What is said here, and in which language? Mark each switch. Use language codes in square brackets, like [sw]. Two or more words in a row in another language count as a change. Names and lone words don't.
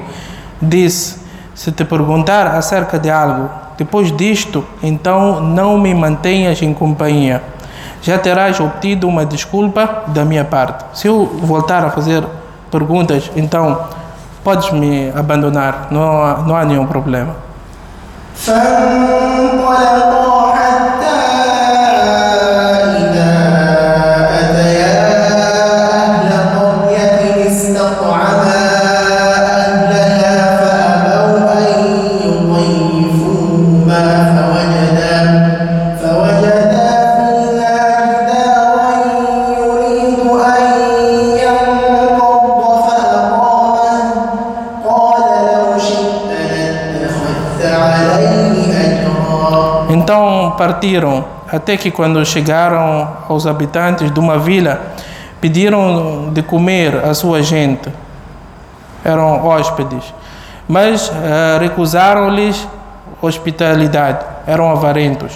[pt] Disse: se te perguntar acerca de algo, depois disto, então não me mantenhas em companhia. Já terás obtido uma desculpa da minha parte. Se eu voltar a fazer perguntas, então podes me abandonar, não há nenhum problema. [ar] فانطلقا حتى إذا أتيا أهل قرية استطعما أهلها فأبوا أن يضيفوهما فوجدا فيها جدارا يريد أن ينقض فأقامه قال لو شئت لاتخذت عليه أجرا. [pt] Então partiram, até que quando chegaram aos habitantes de uma vila, pediram de comer a sua gente. Eram hóspedes, mas recusaram-lhes hospitalidade, eram avarentos.